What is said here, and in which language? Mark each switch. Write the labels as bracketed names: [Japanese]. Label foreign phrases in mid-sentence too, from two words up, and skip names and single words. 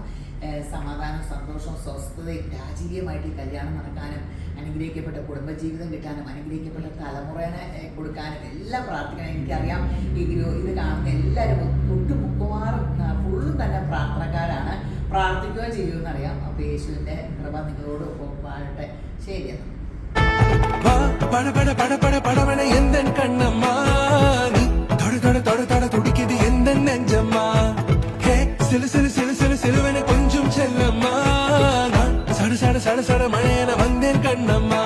[Malayalam] സമാധാനം, സന്തോഷം, സ്വസ്ഥതയും രാജകീയമായിട്ട് ഈ കല്യാണം നടക്കാനും അനുഗ്രഹിക്കപ്പെട്ട കുടുംബജീവിതം കിട്ടാനും അനുഗ്രഹിക്കപ്പെട്ട തലമുറേനെ കൊടുക്കാനും എല്ലാം പ്രാർത്ഥിക്കണം. എനിക്കറിയാം ഇത് കാണുന്ന എല്ലാവരും മുക്കുമാറും ഫുള്ളും തന്നെ പ്രാർത്ഥനക്കാരാണ്, പ്രാർത്ഥിക്കുകയും ചെയ്യുമെന്നറിയാം. അപ്പോൾ യേശുവിൻ്റെ കൃപ നിങ്ങളോടൊപ്പം വാഴട്ടെ. ശരി. [Tamil] துடிக்குது எந்த நெஞ்சம்மா, சிலு சிலு சிலு சிலு சிலுவன கொஞ்சம் செல்லம்மா, சட சட சட சட மழையன வந்தேன் கண்ணம்மா.